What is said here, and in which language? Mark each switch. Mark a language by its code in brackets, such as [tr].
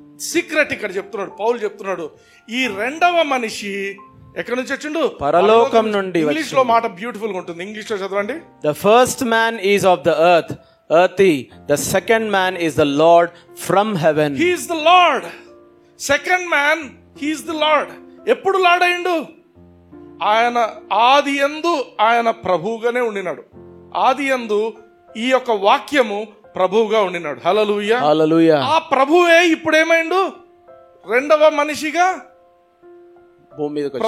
[te] Secret ఇక్కడ చెప్తున్నాడు, పౌలు చెప్తున్నాడు. ఈ రెండవ మనిషి ఎక్కడి నుంచి వచ్చిండు? పరలోకం నుండి. ఇంగ్లీష్ లో మాట బ్యూటిఫుల్ గా ఉంటుంది, ఇంగ్లీష్ లో చదవండి. [en] The first man is of the earth, earthy. The second man is the Lord from heaven. He is the Lord. Second man, he is the Lord. [te] ఎప్పుడు లార్డ్ అయిండు? ఆయన ఆదియందు ఆయన ప్రభువుగానే ఉండినాడు. ఆదియందు ఈ యొక్క వాక్యము ప్రభువుగా ఉండినాడు. హల్లెలూయా. హల్లెలూయా. ఆ ప్రభువే ఇప్పుడు ఏమైండు? రెండవ మనిషిగా, భూమి మీదకి